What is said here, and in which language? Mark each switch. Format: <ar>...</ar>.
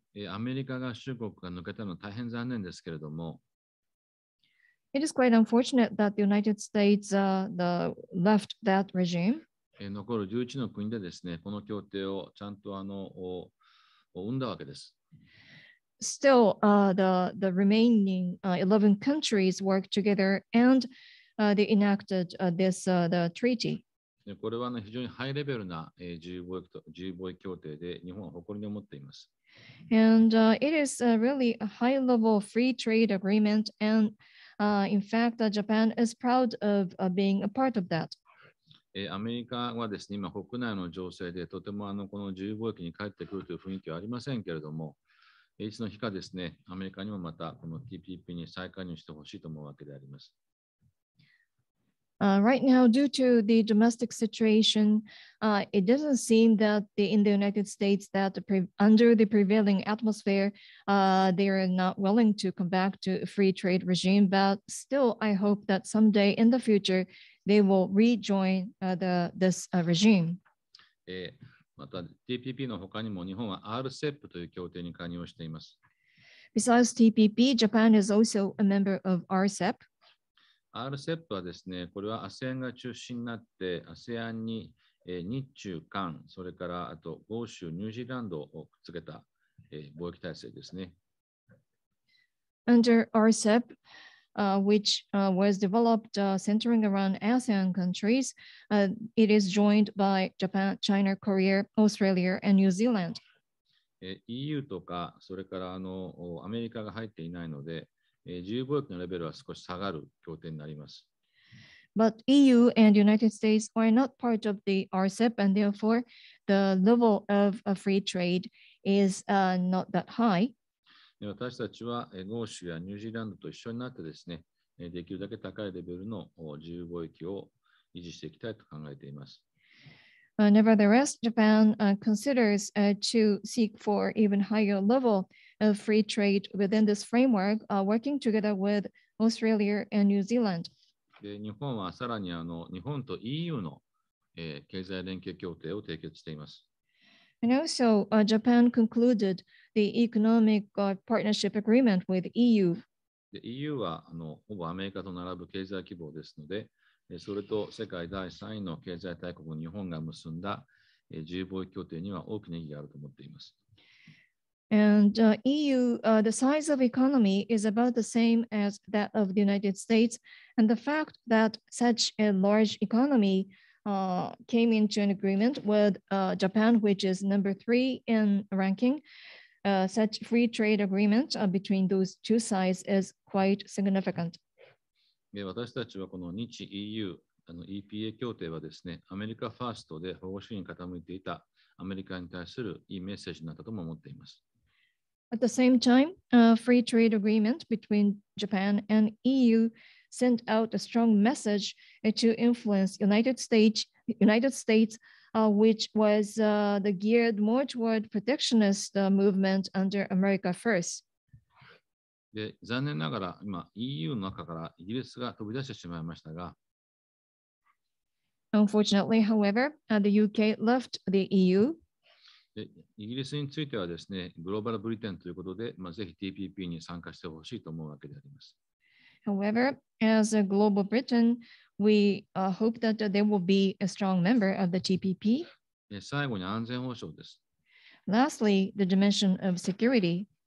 <ja>アメリカ合衆国が抜けたのは大変残念ですけれども、</ja> <en>It is quite unfortunate that the United States left that regime.</en> <ja>残る11の国でですね、この協定をちゃんと生んだわけです。</ja> <en>Still, the remaining 11 countries worked together and they enacted the treaty.</en> <ja>これは非常にハイレベルな自由貿易協定で日本は誇りに思っています。</ja> <en>And it is really a high-level free trade agreement. And in fact, Japan is proud of being a part of that.</en> <ja>アメリカはですね、今国内の情勢でとてもこの自由貿易に帰ってくるという雰囲気はありませんけれども、いつの日かですね、アメリカにもまたこの TPP に再加入してほしいと思うわけであります。</ja> <en>Right now, due to the domestic situation, it doesn't seem that in the United States that under the prevailing atmosphere, they are not willing to come back to a free trade regime. But still, I hope that someday in the future, they will rejoin this regime.</en> <ja>また TPP の他にも日本は RCEP という協定に加入しています。</ja> <en>Besides TPP, Japan is also a member of RCEP.</en> <ja>RCEP はですね、これは ASEAN が中心になって、ASEAN に日中韓、それからあと欧州、ニュージーランドをくっつけた貿易体制ですね。</ja> <en>Under RCEP, which was developed centering around ASEAN countries, it is joined by Japan, China, Korea, Australia, and New Zealand.</en> <ja>EU とか、それからアメリカが入っていないので、自由貿易のレベルは少し下がる協定になります。</ja> <en>But EU and United States are not part of the RCEP, and therefore the level of free trade is not that high.</en> <ja>私たちは欧州やニュージーランドと一緒になってですね、できるだけ高いレベルの自由貿易を維持していきたいと考えています。</ja> <en>Nevertheless, Japan considers to seek for even higher level of free trade within this framework, working together with Australia and New Zealand.</en> <ja>日本はさらに日本と EU の経済連携協定を締結しています。</ja> <en>And also, Japan concluded the economic partnership agreement with EU.</en> <ja>EU はほぼアメリカと並ぶ経済規模ですので、それと世界第3位の経済大国日本が結んだ自由貿易協定には大きな意義があると思っています。</ja> <en>And EU, the size of economy is about the same as that of the United States. And the fact that such a large economy came into an agreement with Japan, which is number 3 in ranking, such free trade agreement between those two sides is quite significant.</en> <ja>私たちはこの日 EU EPA 協定はですね、アメリカファーストで保護主義に傾いていたアメリカに対するいいメッセージになったとも思っています。</ja> <en>At the same time, a free trade agreement between Japan and EU sent out a strong message to influence United States, which was geared more toward protectionist movement under America First.</en> <ja>で、残念ながら今 EU の中からイギリスが飛び出してしまいましたが、</ja> <en>Unfortunately, however, the UK left the EU.</en> <ja>でイギリスについてはですね、グローバルブリテンということで、ぜひ TPP に参加してほしいと思うわけであります。</ja> <en>However, as a global Britain, we hope that they will be a strong member of the TPP.</en> <ja>最後に安全保障です。</ja> <en>Lastly, the dimension of security.</en>